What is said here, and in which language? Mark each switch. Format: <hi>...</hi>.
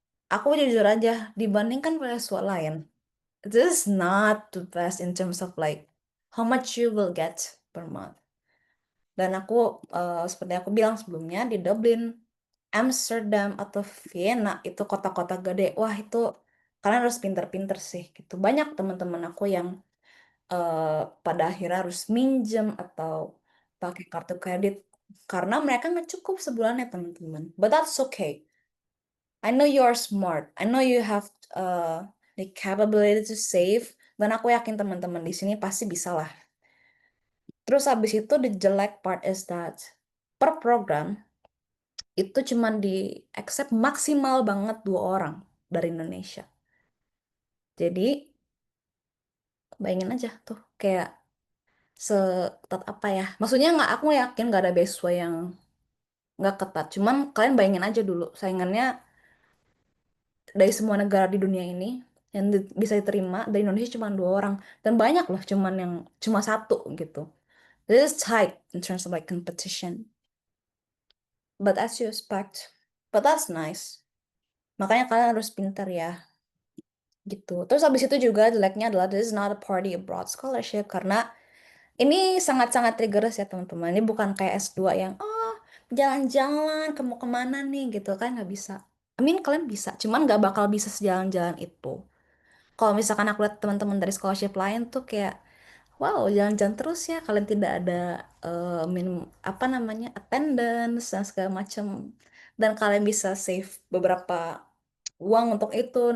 <id>Aku jujur aja, dibandingkan beasiswa lain,</id> <en>this is not the best in terms of like how much you will get per month.</en> <id>Dan aku seperti aku bilang sebelumnya, di Dublin, Amsterdam atau Vienna itu kota-kota gede. Wah, itu kalian harus pinter-pinter sih gitu. Banyak teman-teman aku yang pada akhirnya harus minjem atau pakai kartu kredit karena mereka nggak cukup sebulannya, teman-teman.</id> <en>But that's okay. I know you are smart. I know you have the capability to save.</en> <id>Dan aku yakin teman-teman di sini pasti bisa lah. Terus habis itu</id> <en>the jelek part is that</en> <id>per program itu cuma di accept maksimal banget 2 orang dari Indonesia. Jadi bayangin aja tuh kayak seketat apa ya? Maksudnya aku yakin nggak ada beasiswa yang nggak ketat. Cuman kalian bayangin aja dulu saingannya dari semua negara di dunia ini yang bisa diterima dari Indonesia cuma 2 orang, dan banyak loh cuman yang cuma 1 gitu.</id> <en>This is tight in terms of like competition. But as you expect, but that's nice.</en> <id>Makanya kalian harus pintar ya. Gitu. Terus habis itu juga jeleknya adalah</id> <en>this is not a party abroad scholarship,</en> <id>karena ini sangat-sangat triggerous ya teman-teman. Ini bukan kayak S2 yang jalan-jalan mau kemana nih gitu kan, nggak bisa.</id> <en>I mean</en> <id>kalian bisa, cuman nggak bakal bisa sejalan-jalan itu. Kalau misalkan aku lihat teman-teman dari scholarship lain tuh kayak wow, jalan-jalan terus ya, kalian tidak ada minimum apa namanya attendance dan segala macam, dan kalian bisa save beberapa uang untuk itu.</id>